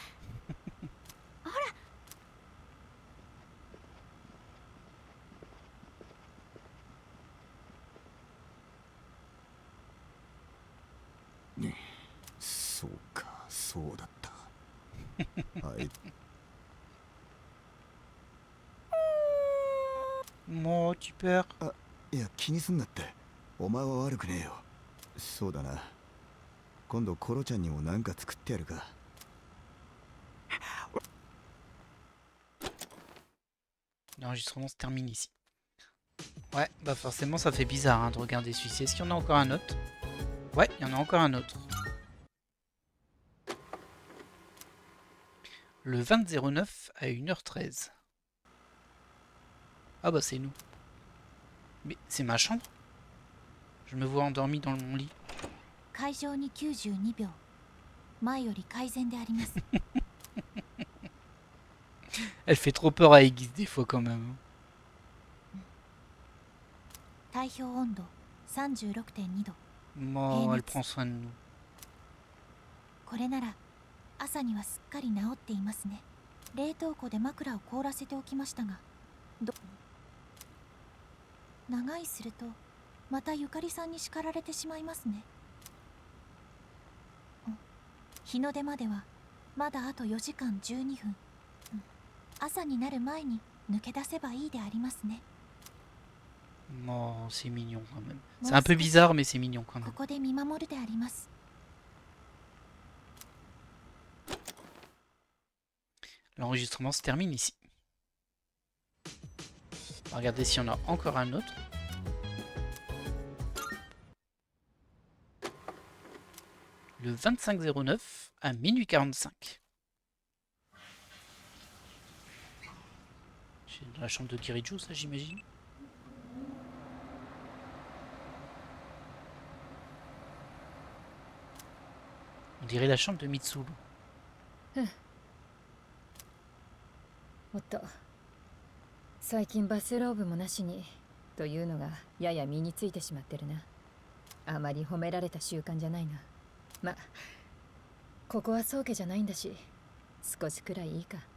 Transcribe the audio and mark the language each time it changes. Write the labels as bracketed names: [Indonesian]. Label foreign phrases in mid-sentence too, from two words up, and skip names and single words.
[Japanese] ほら。ね、そうか、そうだった。はい。 [French] Moi, tu peur? [Japanese] あ、いや気にすんなって。お前は悪くねえよ。そうだな。今度コロちゃんにも何か作ってやるか。 [French] L'enregistrement se termine ici. Ouais, bah forcément ça fait bizarre hein, de regarder celui-ci. Est-ce qu'il y en a encore un autre? Ouais, il y en a encore un autre. Le 20/09 à 1h13. Ah bah c'est nous. Mais c'est ma chambre? Je me vois endormi dans mon lit. [Japanese] 会場に92秒。前より改善であります。 [French] Elle fait trop peur à Aegis des fois quand même. [Japanese] 体表温度36.2度。 [French] Bon, elle prend soin de nous. [Japanese] これなら朝にはすっかり治っていますね。冷凍庫で枕を凍らせておきましたが、長居するとまたゆかりさんに叱られてしまいますね。日の出まではまだあと4時間12分。朝になる前に抜け出せばいいでありますね。 [French] Non, c'est mignon quand même. C'est un peu bizarre, mais c'est mignon quand même. [Japanese] ここで見守るであります。 [French] L'enregistrement se termine ici. On va regarder si on a encore un autre. Le 2509 à minuit 45. C'est dans la chambre de Kiriju, ça j'imagine. On dirait la chambre de Mitsuru. [Japanese] おっと、最近バスローブもなしにというのがやや身についてしまってるな。あまり褒められた習慣じゃないな。ま、ここは宗家じゃないんだし、少しくらいいいか。